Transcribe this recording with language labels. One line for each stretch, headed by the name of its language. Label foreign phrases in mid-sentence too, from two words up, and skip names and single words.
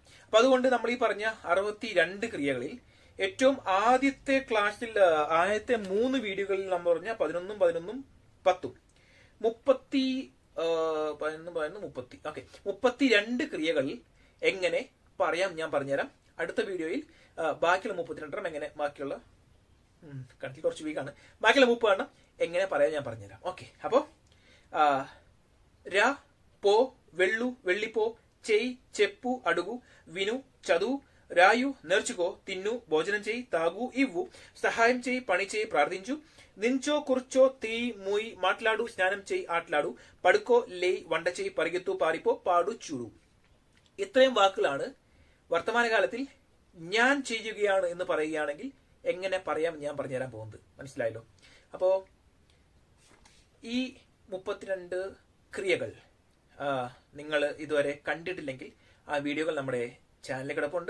Malayalam: അപ്പൊ അതുകൊണ്ട് നമ്മൾ ഈ പറഞ്ഞ 62 ക്രിയകളിൽ ഏറ്റവും ആദ്യത്തെ ക്ലാസ്സിൽ ആദ്യത്തെ 3 വീഡിയോകളിൽ നമ്മൾ പറഞ്ഞ 11 11 10 32 ക്രിയകളിൽ എങ്ങനെ പറയാം ഞാൻ പറഞ്ഞുതരാം. അടുത്ത വീഡിയോയിൽ ബാക്കിയുള്ള 32 എങ്ങനെ ബാക്കിയുള്ള കണക്കിൽ കുറച്ച് വീക്കാണ്, ബാക്കിയുള്ള 30 എങ്ങനെ പറയാം ഞാൻ പറഞ്ഞുതരാം. ഓക്കെ, അപ്പോ ര, പോ,
Telugu: వెళ్ళు, వెళ్ళిపో, చెయ్యి, చెప్పు, అడుగు, విను, చదువు, రాయు, నేర్చుకో, తిన్ను, భోజనం చేయి, తాగు, ఇవ్వు, సహాయం చేయి, పని చేయి, ప్రార్థించు, నించో, కూర్చో, తీ, మూయి, మాట్లాడు, స్నానం చేయి, ఆటలాడు, పడుకో, లేయి, వంట చేయి, పరిగెత్తు, పారిపో, పాడు, చూడు.
Malayalam: ഇത്രയും വാക്കുകളാണ് വർത്തമാനകാലത്തിൽ ഞാൻ ചെയ്യുകയാണ് എന്ന് പറയുകയാണെങ്കിൽ എങ്ങനെ പറയാം ഞാൻ പറഞ്ഞുതരാൻ പോകുന്നത്. മനസ്സിലായല്ലോ? അപ്പോ ഈ 32 ക്രിയകൾ നിങ്ങൾ ഇതുവരെ കണ്ടിട്ടില്ലെങ്കിൽ ആ വീഡിയോകൾ നമ്മുടെ ചാനലിൽ കിടപ്പുണ്ട്.